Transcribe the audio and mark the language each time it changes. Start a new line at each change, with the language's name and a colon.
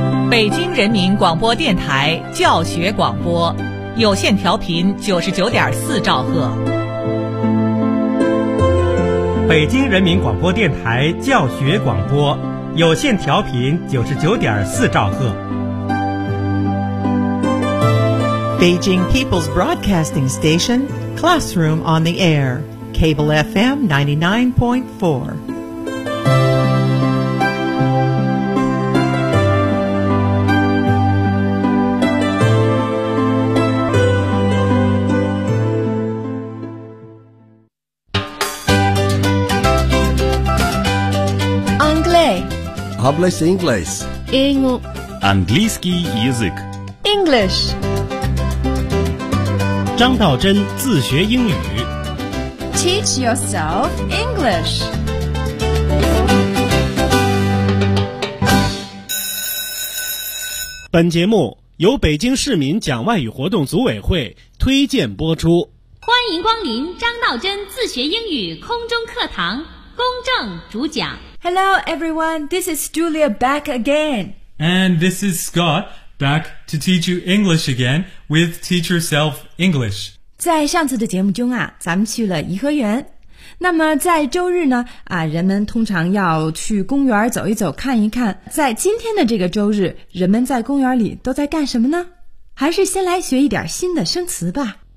Chinese: 北京人民广播电台教学广播，有线调频99.4兆赫。北京人民广播电台教学广播，有线调频99.4兆赫。
English: Beijing People's Broadcasting Station, Classroom on the Air, Cable FM 99.4.
French: Anglais.
Spanish: Hablas inglés.
Russian: Английский язык.
English: English.
Chinese: 张道真自学英语
English: Teach yourself English.
Chinese: 本节目由北京市民讲外语活动组委会推荐播出。欢迎光临张道真自学英语空中课堂，公正主讲。
English: Hello everyone, this is Julia back again. And this is ScottBack to teach you English again with Teach Yourself English.
Chinese: 在上次的节目中啊，咱们去了颐和园。那么在周日呢，啊，人们通常要去公园走一走，看一看。在今天的这个周日，人们在公园里都在干什么呢？还是先来学一点新的生词吧。